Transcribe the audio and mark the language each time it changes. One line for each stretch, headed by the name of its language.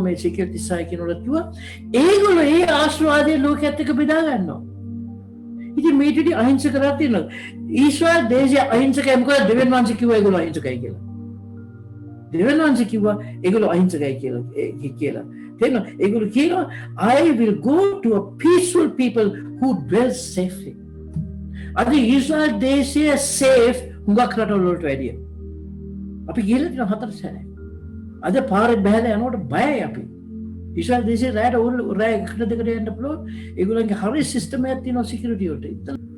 Sinhala: මම එසේකියල් 36 කියනකොට කිව්වා ඒගොල්ලෝ ඒ ආශිර්වාදය ලෝකයට එක්ක බෙදා ගන්නවා. ඉතින් මේ ටික අහිංසක කරලා තියෙනවා. ඊශ්වර දේශය අහිංසකයි මොකද දෙවියන් වහන්සේ කිව්වා ඒගොල්ලෝ අහිංසකයි කියලා. දෙවියන් වහන්සේ කිව්වා ඒගොල්ලෝ අහිංසකයි කියලා. තේරෙනවද? ඒගොල්ලෝ කියනවා
English: I will go to a peaceful people who dwell safely.
Sinhala: අද ඊශ්වර දේශය safe හුඟක් රටවල් වලට වැඩිය. අපි ගිහලා තියෙන හතර සැරේ. අද පාරේ බහැලා යනකොට බයයි අපි. ඊශ්වර දේශේ රැයට රැය එකට දෙකට යන්න පුළුවන්. ඒගොල්ලන්ගේ හරි සිස්ටම් එකක් තියෙනවා සිකියුරිටි වලට.